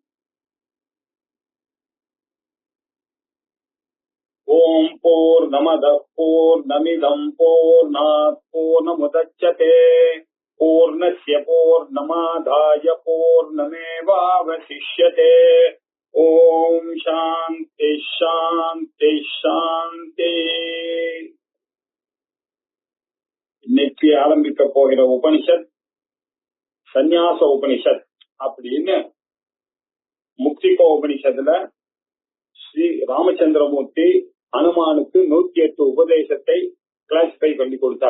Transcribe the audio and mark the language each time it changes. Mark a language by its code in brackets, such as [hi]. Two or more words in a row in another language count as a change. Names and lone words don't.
[sa] ओम पूर्णमदः पूर्णमिदं पूर्णात् पूर्णमुदच्यते पूर्णस्य पूर्णमादाय पूर्णमेवावशिष्यते। ओम शांति शांति शांति। [ta] இன்னைக்கு ஆரம்பிக்க போகிற உபனிஷத் சந்நியாச உபனிஷத் அப்படின்னு முக்திகோ உபனிஷத்துல ஸ்ரீ ராமச்சந்திரமூர்த்தி ஹனுமானுக்கு 108 உபதேசத்தை கிளாசிஃபை பண்ணி கொடுத்தார்.